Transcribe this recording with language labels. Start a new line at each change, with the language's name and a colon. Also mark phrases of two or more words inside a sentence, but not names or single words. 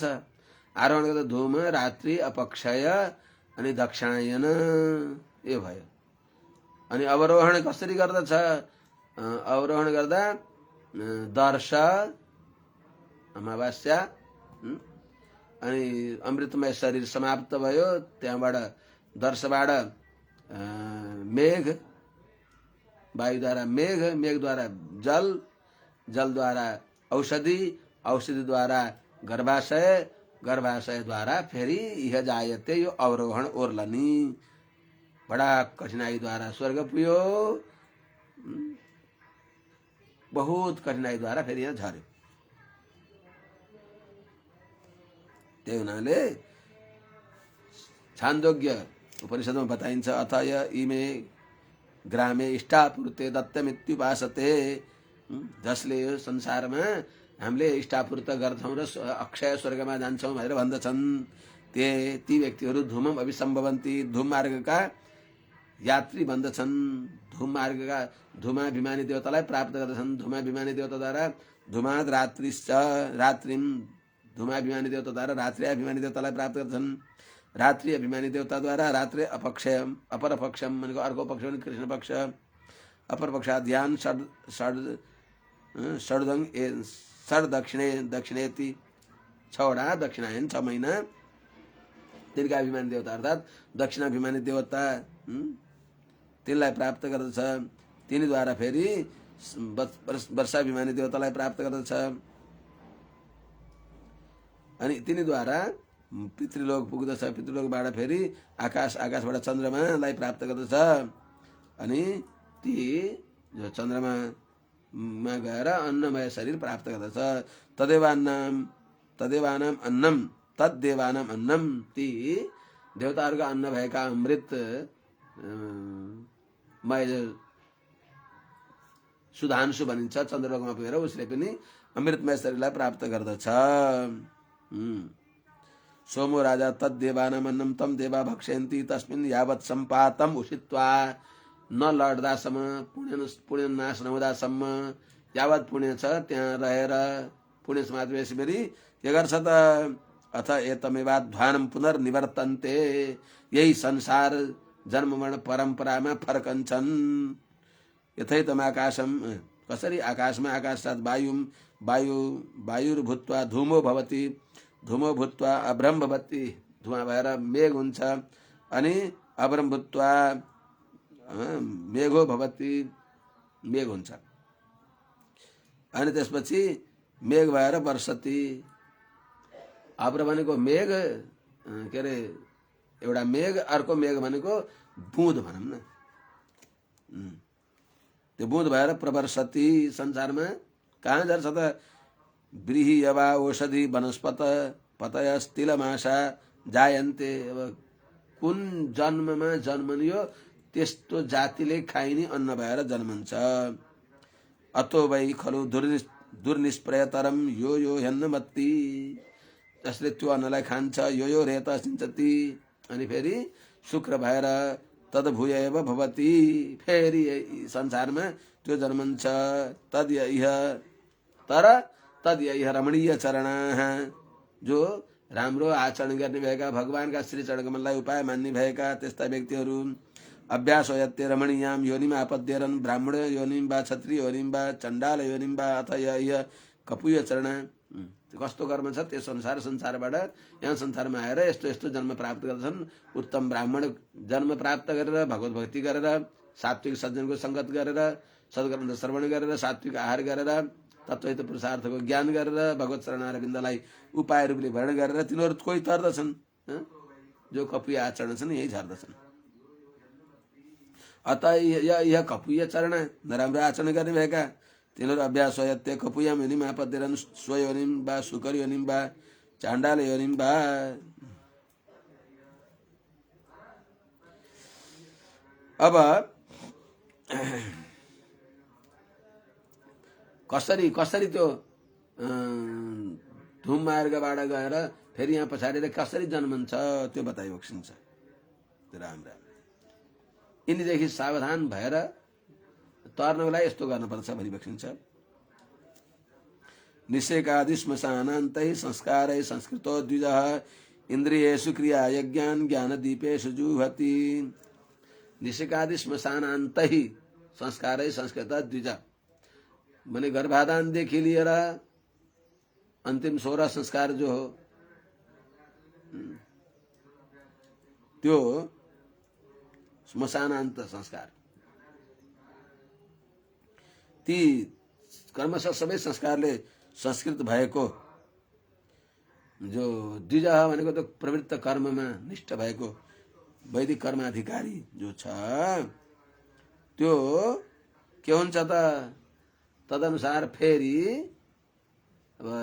Nepali: आरोहण गर्दा धूम, रात्रि, अपक्षय अनि दक्षिणायन यो भयो। अनि अवरोहण कसरी गर्दछ? अवरोहण गर्दा दर्श, अमावास्या अनि अमृतमय शरीर समाप्त भयो। त्यहाँबाट दर्शबाट मेघ, वायुद्वारा मेघ, मेघद्वारा जल, जलद्वारा औषधि, औषधिद्वारा गर्भाशय, गर्भाशयद्वारा फेरि
Sanskrit: यह जायते,
Nepali: यो अवरोहण ओर्लनी। बडा कठिनाईद्वारा स्वर्ग पुग्यो, बहुत कठिनाईद्वारा फेरि यहाँ झर्यो। त्यही हुनाले छान्दोग्य उपनिषदमा बताइन्छ,
Sanskrit: अथ य इमे ग्रामे इष्टापूर्ते दत्तमित्युपासते,
Nepali: जसले यो संसारमा हामीले इष्टापूर्त गर्छौँ र अक्षय स्वर्गमा जान्छौँ भनेर भन्दछन्, ती व्यक्तिहरू
Sanskrit: धूमम अभिसम्भवन्ति,
Nepali: धूम मार्गका यात्री भन्दछन्। धूम मार्गका धूमाभिमानी देवतालाई प्राप्त गर्दछन्। धूमाभिमानी देवताद्वारा
Sanskrit: धूमाद रात्रिश्च,
Nepali: रात्रिम धूमाभिमानी देवताद्वारा रात्रि अभिमानी देवतालाई प्राप्त गर्दछन्। रात्रि अभिमानी देवताद्वारा
Sanskrit: रात्रि अपक्षयम,
Nepali: अपर पक्षम भनेको अर्को पक्ष भने कृष्ण पक्ष,
Sanskrit: अपर पक्षाध्यान षड दक्षिणेति,
Nepali: 6वटा दक्षिणायन, 6 महिना दीर्घाभिमानी देवता अर्थात् दक्षिणाभिमानी देवता तिनलाई प्राप्त गर्दछ। तिनीद्वारा फेरि वर्षाभिमानी देवतालाई प्राप्त गर्दछ अनि तिनीद्वारा पितृलोक पुग्दछ, पितृलोकबाट फेरि आकाशबाट चन्द्रमालाई प्राप्त गर्दछ। अनि ती जो चन्द्रमामा गएर अन्नमय शरीर प्राप्त गर्दछ।
Sanskrit: तदेवानाम अन्नम तद्देवानाम अन्नम,
Nepali: ती देवताहरूका अन्न भएका अमृत मय सुधांशु भनिन्छ चन्द्रलोकमा पुगेर उसले पनि अमृतमय शरीरलाई प्राप्त गर्दछ।
Sanskrit: सोमो राजा तद्देवानाम अन्नम तम देवा भक्षयन्ति तस्मिन् यावत् सम्पातम उषित्वा,
Nepali: न लड्दासम्म पुण्य नाश नहुँदासम्म यावत् पुण्य छ त्यहाँ रहेर पुण्य समाज बेसी के गर्छ त,
Sanskrit: अथ एतमेवाध्वानं पुनर्निवर्तन्ते,
Nepali: यही संसार जन्म मरण परम्परामा फर्कन्छन्।
Sanskrit: यथैतम आकाशम,
Nepali: कसरी आकाशमा आकाशसाथ
Sanskrit: वायुर्भूत्वा धूमो भवति, धूमो भूत्वा अभ्रम भवति,
Nepali: धुवा भएर मेघ हुन्छ, अनि
Sanskrit: अभ्रम भूत्वा मेघो भवति,
Nepali: मेघ हुन्छ, अनि त्यसपछि मेघ भएर वर्षति। अभ्र भनेको मेघ, के अरे एउटा मेघ, अर्को मेघ भनेको बुँद भनौँ न, त्यो बुँद भएर प्रवर्षति संसारमा। कहाँ जान्छ त,
Sanskrit: व्रीहि यवा औषधि वनस्पत पतयस्तिलमाशा जायन्ते।
Nepali: अब कुन जन्ममा जन्मनियो त्यस्तो जातिले खाइने अन्न भएर जन्मन्छ।
Sanskrit: अतो वै खलु दुर्निष्प्रयतरम यो हेन्नमत्ति,
Nepali: जसले त्यो अन्नलाई खान्छ
Sanskrit: यो रेत सिञ्चति,
Nepali: अनि फेरि शुक्र भएर
Sanskrit: तद्भूय एव भवति,
Nepali: फेरि संसारमा त्यो जन्मन्छ।
Sanskrit: तद्यह रमणीय चरणाः,
Nepali: जो राम्रो आचरण गर्ने भएका, भगवानका श्री चरणकमललाई उपाय मान्ने भएका त्यस्ता व्यक्तिहरू।
Sanskrit: अभ्यास यत्ते रमणीयाम योनिम आपद्यरन्, ब्राह्मण योनिम वा क्षत्रिय योनिम वा चण्डाल योनिम वा अथ यह कपूय चरण।
Nepali: कस्तो कर्म छ त्यस अनुसार संसारबाट यहाँ संसारमा आएर यस्तो यस्तो जन्म प्राप्त गर्दछन्। उत्तम ब्राह्मण जन्म प्राप्त गरेर, भगवत भक्ति गरेर, सात्विक सज्जनको सङ्गत गरेर, सद्ग्रन्थ श्रवण गरेर, सात्विक आहार गरेर, तत्त्वहित पुरुषार्थको ज्ञान गरेर, भगवत शरणारविन्दलाई उपाय रूपले भरण गरेर तिनीहरू कोही तर्दछन्। जो कपुय आचरण छन् यही झर्दछन्।
Sanskrit: अतः यह कपुय चरण,
Nepali: नराम्रो आचरण गर्ने भएका तिनीहरू
Sanskrit: अभ्यास यत्ते कपुयाम योनिम आपद्यरन्, स्वयोनिम वा शुकर योनिम वा चाण्डाल योनिम वा।
Nepali: अब कसरी त्यो धुम मार्गबाट गएर फेरि यहाँ पछाडि कसरी जन्मन्छ त्यो बताइबक्सिन्छ। राम राम। यिनीदेखि सावधान भएर तर्नको लागि यस्तो गर्नुपर्छ भनिबक्सिन्छ।
Sanskrit: निषेकादि श्मशानान्तै संस्कारै संस्कृतो द्विजः, इन्द्रियेषु क्रिया यज्ञान ज्ञान दीपेषु जुहति। निषेकादि श्मशानान्तै संस्कारै संस्कृत द्विज,
Nepali: माने गर्भाधानदेखि लिएर अन्तिम 16 संस्कार जो हो त्यो श्मशानान्त संस्कार। ती कर्मशः सबै संस्कारले संस्कृत भएको, जो द्विज भनेको त प्रवृत्त कर्ममा निष्ठ भएको वैदिक कर्माधिकारी जो छ त्यो के हुन्छ त, तदनुसार फेरि अब